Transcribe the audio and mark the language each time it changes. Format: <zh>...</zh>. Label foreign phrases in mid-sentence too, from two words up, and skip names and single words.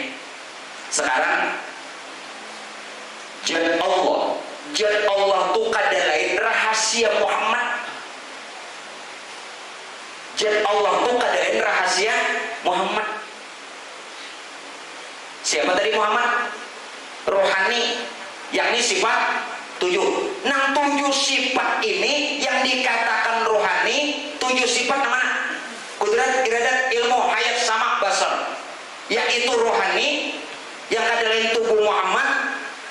<bjn>Sekarang zat Allah tuh kada lain rahasia Muhammad. Zat Allah tuh kada lain rahasia Muhammad.</bjn> <id>Siapa tadi Muhammad? Rohani, yakni sifat 7. Nah 7 sifat ini yang dikatakan rohani, 7 sifat mana? Kudrat, iradat, ilmu, hayat, sama, basar.</id> <bjn>Yaitu rohani yang kada lain tubuh Muhammad.</bjn>